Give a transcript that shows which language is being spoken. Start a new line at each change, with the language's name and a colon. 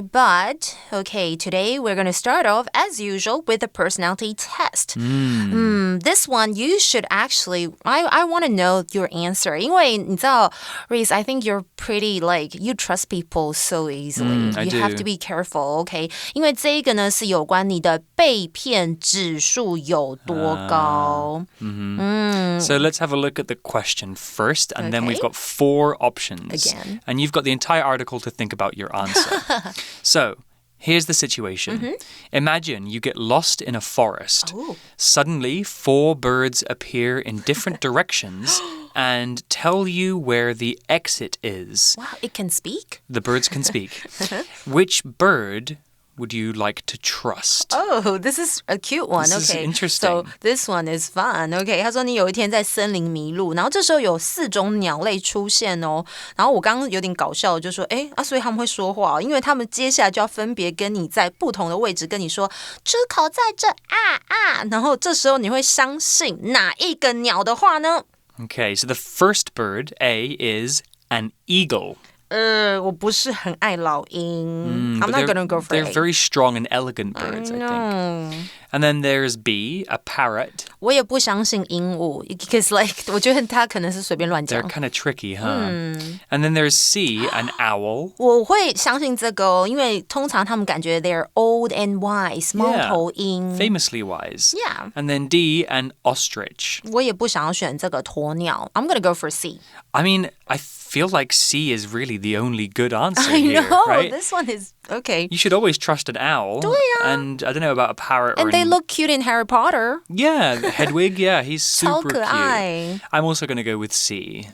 English: But, okay, today we're going to start off, as usual, with a personality test. This one, you should actually, I want to know your answer.
Chinese: 因为你知道,
English: Reese, I think you're pretty, you trust people so easily. I you do. have to be careful, okay?
Chinese: 因为这个呢是有关你的被骗指数有多高。
English: So let's have a look at the question first, and then we've Okay. got 4 options. Again. And you've got the entire article to think about your answer. So, here's the situation. Imagine you get lost in a forest. Ooh. Suddenly, 4 birds appear in different directions and tell you where the exit is. Wow, it can speak? The birds can speak. Which bird would you like to trust? Oh, this is a cute one. This is Okay, interesting. So this one is fun.
Chinese: Okay, 他说你有一天在森林迷路，然后这时候有4种鸟类出现哦。然后我刚刚有点搞笑，就说，所以他们会说话，因为他们接下来就要分别跟你在不同的位置跟你说，出口在这啊。然后这时候你会相信哪一个鸟的话呢？
English: Okay, so the first bird, A, is an eagle.
Chinese: 我不是很爱老鹰。
English: I'm not gonna go for They're A. very strong and elegant birds, I think. And then there's B, a parrot.
Chinese: 我也不相信鹦鹉
English: because
Chinese: 我觉得他可能是随便乱讲。
English: They're kind of tricky, huh? And then there's C, an owl.
Chinese: 我会相信这个哦，因为通常他们感觉
English: they're old and wise,
Chinese: 猫头鹰。
English: Famously wise. Yeah. And then D, an ostrich.
Chinese: 我也不想要选这个鸵鸟。
English: I'm gonna go for C. I mean, I feel like C is really the only good answer I here, know, right? this one is okay. You should always trust an owl.
Chinese: 对啊。
English: And I don't know about a parrot or And they look cute in Harry Potter. Yeah, Hedwig, yeah, he's
Chinese: 超
English: super
Chinese: 可
English: cute.
Chinese: 爱。
English: I'm also going to go with C.